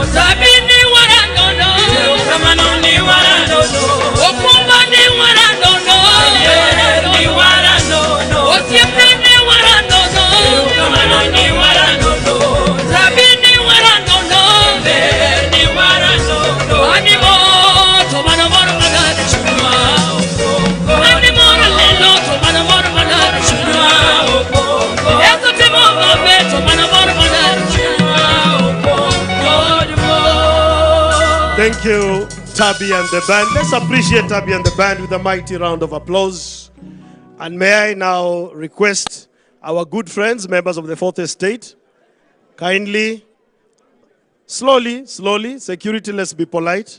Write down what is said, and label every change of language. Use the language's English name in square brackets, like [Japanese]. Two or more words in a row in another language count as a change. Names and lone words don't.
[Luo (Kenya and Tanzania)] Tabi ni wara no Kamano ni wara no Okumba ni wara ni wara no Osiepe ni wara Kamano ni wara Tabi ni wara ni wara Animo tomano moro magari shuma Animo lelo tomano moro magari shuma Eto temo mabe tomano moro magari shuma [English] Thank you, Tabby and the band. Let's appreciate Tabby and the band with a mighty round of applause. And may I now request our good friends, members of the Fourth Estate, kindly, slowly, security, let's be polite.